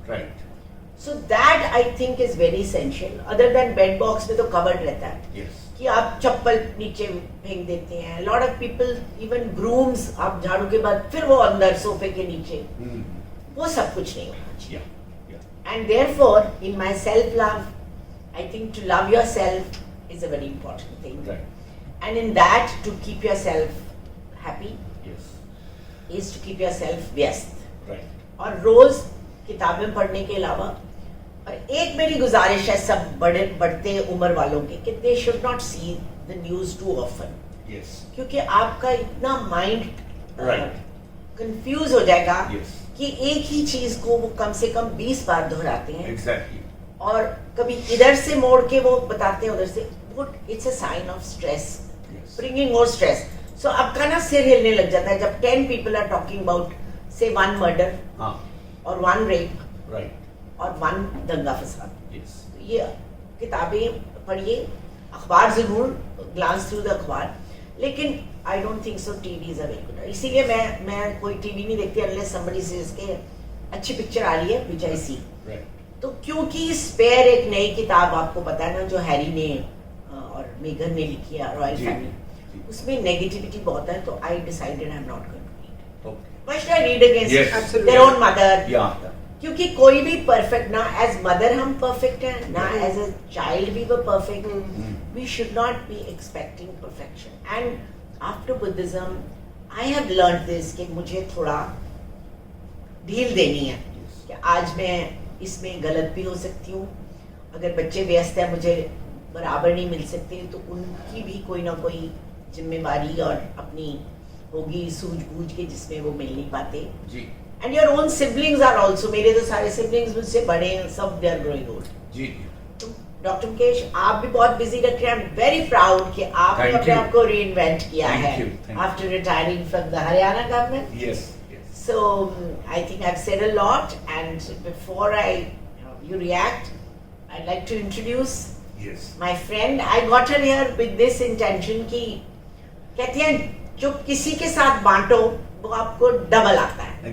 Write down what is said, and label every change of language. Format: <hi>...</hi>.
<en>right, so that I think is very essential. Other than bed box</en> <hi>में तो covered रहता है</hi> <en>yes,</en> <hi>कि आप चप्पल नीचे फेंक देते हैं।</hi> <en>lot of people even brooms,</en> <hi>आप झाड़ू के बाद फिर वो अंदर सोफे के नीचे, वो सब कुछ नहीं होना चाहिए।</hi> <en>yeah, yeah, And therefore, in my self-love, I think to love yourself is a very important thing. right, And in that, to keep yourself happy yes, is to keep yourself व्यस्त। right,</en> <hi>और रोज किताबें पढ़ने के अलावा, और एक मेरी गुजारिश है सब बढ़ते उम्र वालों की, कि</hi> <en>they should not see the news too often, yes,</en> <hi>क्योंकि आपका इतना माइंड</hi> <en>Right.</en> <hi>कंफ्यूज हो जाएगा</hi> <en>yes,</en> <hi>कि एक ही चीज को वो कम से कम 20 बार दोहराते हैं,</hi> <en>exactly,</en> <hi>और कभी इधर से मोड़ के वो बताते हैं उधर से, वो</hi> <en>It's a sign of stress, yes, bringing more stress.</en> <hi>सो आपका ना सिर हिलने लग जाता है जब 10</hi> <en>people are talking about say 1 murder</en> <hi>हाँ, और 1 रेप</hi> <en>right,</en> <hi>और 1 दंगा फसाद।</hi> <en>yes,</en> <hi>तो ये किताबें पढ़िए, अखबार जरूर</hi> <en>Glance through the अखबार, लेकिन I don't think so TV is a very good.</en> <hi>इसीलिए मैं कोई टीवी नहीं देखती</hi> <en>unless somebody says</en> <hi>के अच्छी पिक्चर आ रही है</hi> <en>Which I see. right,</en> <hi>तो क्योंकि स्पेयर एक नई किताब आपको पता है ना, जो हैरी ने और मेघन ने लिखी है, रॉयल जी,</hi> <en>family,</en> <hi>जी, उसमें नेगेटिविटी बहुत है, तो</hi> <en>I decided I am not going to read. Why should I read against Yes. Absolutely. their own mother? Yeah.</en> <hi>क्योंकि कोई भी perfect ना as mother हम perfect हैं ना</hi> <en>as a child we were perfect. We should not be expecting perfection. And after Buddhism, I have learned this</en> <hi>कि मुझे थोड़ा ढील देनी है कि आज मैं इसमें गलत भी हो सकती हूँ. अगर बच्चे व्यस्त हैं मुझे बराबर नहीं मिल सकते तो उनकी भी कोई ना कोई जिम्मेवारी और अपनी होगी सूझबूझ के जिसमें वो मिल नहीं पाते. जी</hi> <en>And your own siblings are also.</en> <hi>मेरे तो सारे सिबलिंग्स मुझसे बड़े हैं, सब</hi> <en>They are growing old.</en> <hi>जी. तो डॉक्टर मुकेश आप भी बहुत बिजी रहते हैं.</hi> <en>I am very proud</en> <hi>कि आपने</hi> <en>Thank</en> <hi>अपने</hi> <en>you.</en> <hi>आप को रीइन्वेंट किया</hi> <en>Thank</en> <hi>है</hi> <en>you, thank you. After retiring from the Haryana government. Yes. So I think I've said a lot, and before you react, I'd like to introduce Yes. my friend. I got her here with this intention</en> <hi>कि कहती हैं जो किसी के साथ बांटो वो आपको double आता है.</hi>